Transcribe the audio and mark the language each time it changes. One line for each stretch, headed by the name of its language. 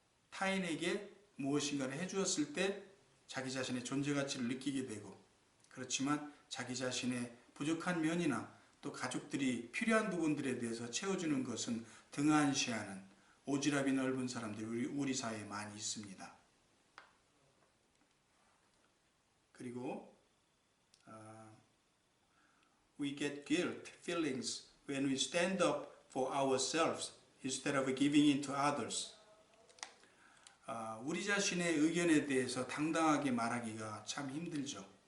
Korean: 타인에게 무엇인가를 해주었을 때 자기 자신의 존재 가치를 느끼게 되고, 그렇지만 자기 자신의 부족한 면이나 또 가족들이 필요한 부분들에 대해서 채워주는 것은 등한시하는 오지랖이 넓은 사람들이 우리 사회에 많이 있습니다. 그리고
English: we get guilt feelings when we stand up for ourselves instead of giving in to others.
Korean: 우리 자신의 의견에 대해서 당당하게 말하기가 참 힘들죠.